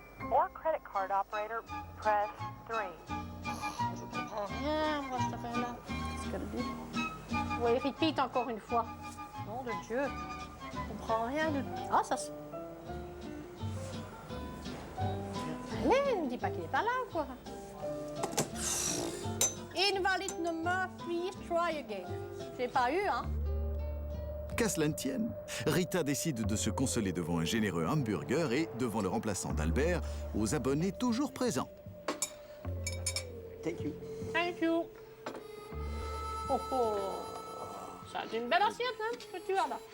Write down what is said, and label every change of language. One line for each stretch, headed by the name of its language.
French: Je comprends rien, moi, cette affaire-là. Qu'est-ce qu'elle dit? Oui, repeat encore une fois. Nom de Dieu. Je comprends rien de... Ah, ça se... Allez, ne me dis pas qu'il est pas là, quoi.
English: Invalid number, please try again.
French: J'ai pas eu, hein? Qu'à cela ne tienne, Rita décide de se consoler devant un généreux hamburger et devant le remplaçant d'Albert, aux abonnés toujours présents.
English: Thank you. Thank you. Oh oh.
French: Ça, c'est une belle assiette, hein, que tu as là.